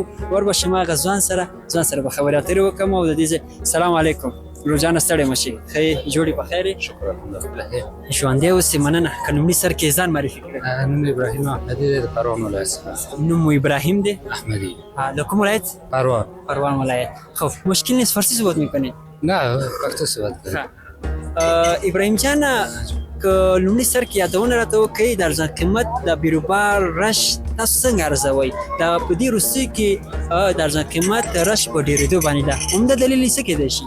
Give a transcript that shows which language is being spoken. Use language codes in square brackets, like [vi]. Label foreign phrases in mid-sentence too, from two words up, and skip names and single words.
[ps] وربشم هغه ځوان سره به خبرې اترې وکړم او د دې ځای [ar] سلام علیکم. [ps] روزانه ستړی مه شئ. ښه جوړې په خیر یې؟ شکر الحمدلله. ژوندی اوسې، مننه. که لومړي سر کې ځان معرفي کړئ. نوم ابراهیم احمدي دی، د پروان ولایت څخه. نوم مو ابراهیم دی احمدی. د کوم ولایت؟ پروان. پروان ولایت. [fa] خب مشکل نیست فارسی صحبت میکنید؟ [ps] نه، پښتو صحبت کوي. ابراهیم جان، که لومړي سر کې یادونه راته وکړئ د ارزان قیمت د بیروبار رش تاسو څنګه ارزوئ؟ دا په دې روسیې کې د ارزان قیمت رش په ډېرېدو باندې ده. عمده دلیل یې څه کیدای شي؟